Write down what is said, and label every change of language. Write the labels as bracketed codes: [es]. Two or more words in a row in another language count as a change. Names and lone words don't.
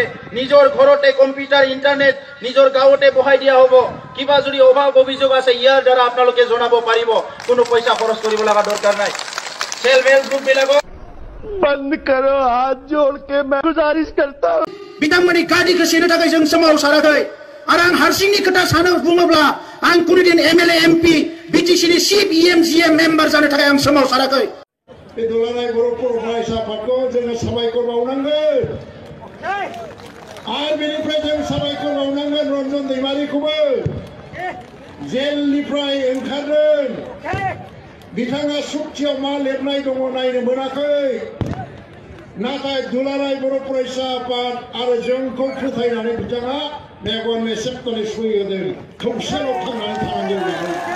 [as] নিজৰ ঘৰতে কম্পিউটাৰ ইন্টাৰনেট নিজৰ গাঁৱতে বহাই দিয়া হ'ব। কিবা যদি অভাৱ অভিযোগ আছে ইয়াৰ দ্বাৰা আপোনালোকে জনাব পাৰিব। কোনো পইচা খৰচ কৰিব লগা দৰকাৰ নাই। [en] self help group [as] বিলাকক [hi] बंद करो, हाथ जोड़ के मैं गुजारिश करता हूँ। [brx] बिथांमोननि गादिखौ सेनो थाखाय जों सोमावसाराखै आरो आं हारसिंनि खोथा सानो बुङोब्ला आं कुनुदिन MLA MP BTC नि चिफ EMGM मेम्बार जानो थाखाय आं सोमावसाराखै। बे दुलाराय बर' फरायसा आफादखौ जोङो साबायखर बावनांगोन आरो बेनिफ्राय जों साबायखर बावनांगोन रन्जन दैमारिखौबो जेलनिफ्राय ओंखारदों बिथाङा सुक्तियाव मा लिरनाय दङ नायनो मोनाखै नाथाय दुलाराय बर' फरायसा आफाद आरो जोंखौ फोथायनानै बिथाङा मेगन मेसेबनानै सय होदों खौसेल' थांनानै थानांगौ